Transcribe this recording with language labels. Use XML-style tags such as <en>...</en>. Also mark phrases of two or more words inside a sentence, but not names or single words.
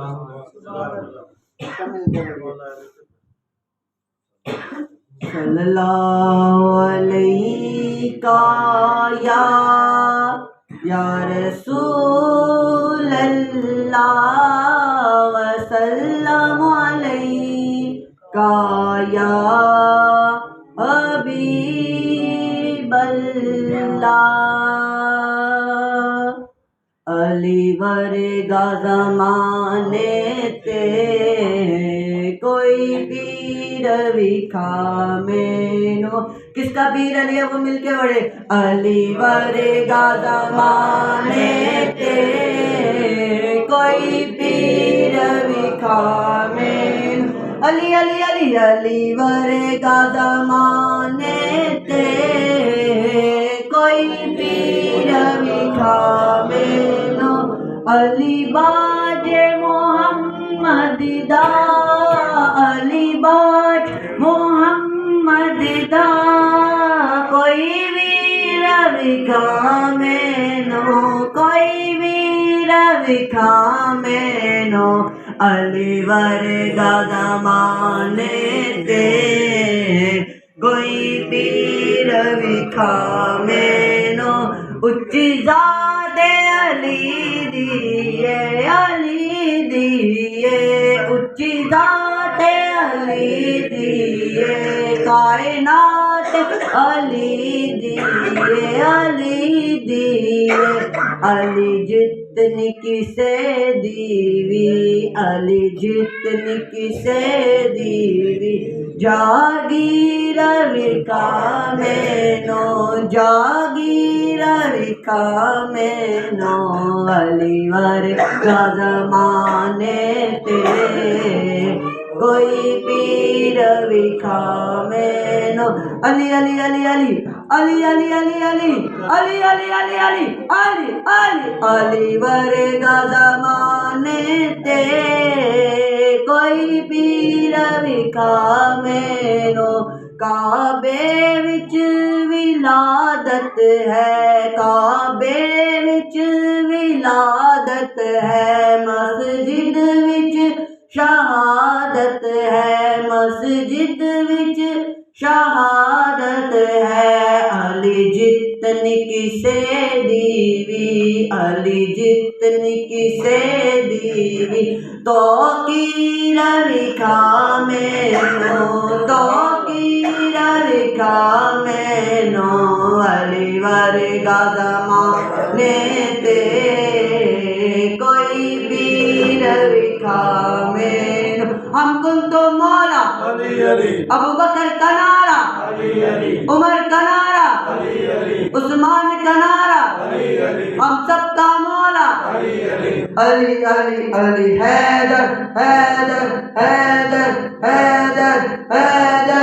<ar>صلی اللہ علیہ یا رسول اللہ، وسلم علیہ یا حبیب اللہ۔</ar> <pa>علی ورگا زمانے تے کوئی پیر وکھا مینو،</pa> <ur>کس کا پیر علی ہے وہ مل کے بڑے،</ur> <pa>علی ورگا زمانے تے کوئی پیر وکھا مینو، علی علی علی علی ورگا زمانے تے کوئی پیر وکھا مینو، علی باج محمد دا، علی باج محمد دا کوئی ویر وکھا مینو، کوئی ویر وکھا مینو، علی ورگا زمانے تے کوئی پیر وکھا مینو، اچھی ذات علی دیے، علی دیے اچھی ذات علی دیے، کائنات علی دیے، علی دیے، علی جتنی کسے دیوی، علی جتنی کسے دیوی، جاگیر وکھا مینو، جاگیر وکھا مینو، علی ورگا زمانے تے کوئی پیر وکھا مینو، علی علی علی علی علی علی علی علی علی علی علی علی علی علی علی ورگا زمانے تے کوئی پیر وکھا مینو، کعبے وچ ولادت ہے، کعبے وچ ولادت ہے، مسجد وچ شہادت ہے، مسجد وچ شہادت ہے، علی جتنی کسے دیوی، علی جتنی کسے دیوی، توقیر وکھا مینو، توقیر وکھا مینو، علی ورگا زمانے تے کوئی پیر وکھا مینو،</pa> <ur>ہم کنتم مولا ابو بکر کا نعرہ، عمر کا نعرہ، عثمان کا نعرہ، ہم سب کا مولا علی علی علی حیدر حیدر حیدر حیدر حیدر۔</ur>